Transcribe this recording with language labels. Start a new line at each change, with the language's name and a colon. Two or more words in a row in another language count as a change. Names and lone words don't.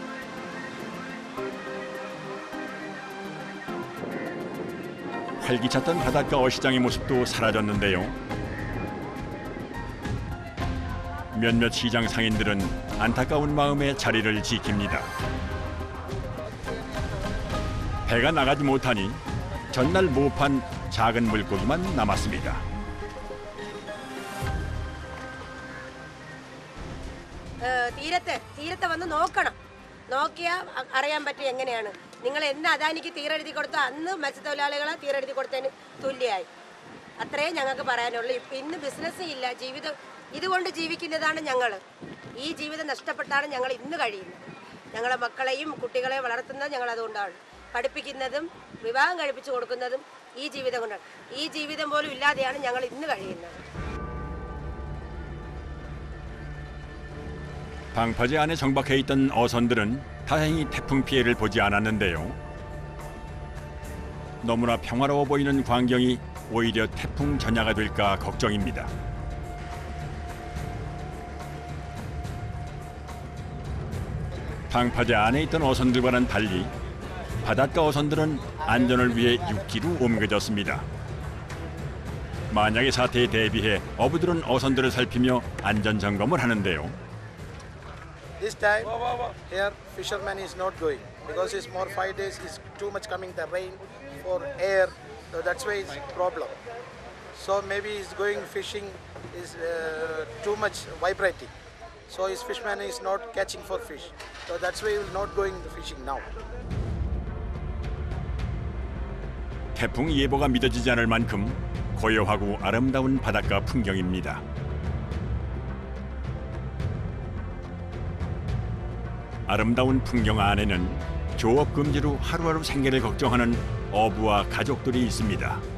Korean: 활기찼던 바닷가 어시장의 모습도 사라졌는데요. 몇몇 시장 상인들은 안타까운 마음에 자리를 지킵니다. 배가 나가지 못하니 전날 모판 작은 물고기만 남았습니다.
Malayalam: തീരത്തെ വന്ന് നോക്കണം. നോക്കിയാൽ അറിയാൻ പറ്റും എങ്ങനെയാണ്. നിങ്ങൾ എന്ന് അദാനിക്ക് തീരെഴുതി കൊടുത്തോ അന്ന് മത്സ്യത്തൊഴിലാളികളെ തീരെഴുതി കൊടുത്തതിന് തുല്യമായി. അത്രേ ഞങ്ങൾക്ക് പറയാനുള്ളൂ. ഇന്ന് ബിസിനസ് ഇല്ല, ജീവിതം ഇതുകൊണ്ട് ജീവിക്കുന്നതാണ് ഞങ്ങൾ. ഈ ജീവിതം നഷ്ടപ്പെട്ടാണ് ഞങ്ങൾ ഇന്ന് കഴിയുന്നത്. ഞങ്ങളെ മക്കളെയും കുട്ടികളെയും വളർത്തുന്നത് ഞങ്ങൾ അതുകൊണ്ടാണ്. പഠിപ്പിക്കുന്നതും വിവാഹം കഴിപ്പിച്ചു കൊടുക്കുന്നതും ഈ ജീവിതം കൊണ്ടാണ്. ഈ ജീവിതം പോലും ഇല്ലാതെയാണ് ഞങ്ങൾ ഇന്ന് കഴിയുന്നത്.
Korean: 방파제 안에 정박해 있던 어선들은 다행히 태풍 피해를 보지 않았는데요. 너무나 평화로워 보이는 광경이 오히려 태풍 전야가 될까 걱정입니다. 방파제 안에 있던 어선들과는 달리 바닷가 어선들은 안전을 위해 육지로 옮겨졌습니다. 만약의 사태에 대비해 어부들은 어선들을 살피며 안전 점검을 하는데요.
English: This time, here fisherman is not going because it's more 5 days. Is too much coming the rain for air, so that's why it's problem. So maybe he's going fishing is too much vibrating. So his fishman is not catching for fish. So that's why he will not going fishing now.
Korean: 태풍 예보가 믿어지지 않을 만큼 고요하고 아름다운 바닷가 풍경입니다. 아름다운 풍경 안에는 조업 금지로 하루하루 생계를 걱정하는 어부와 가족들이 있습니다.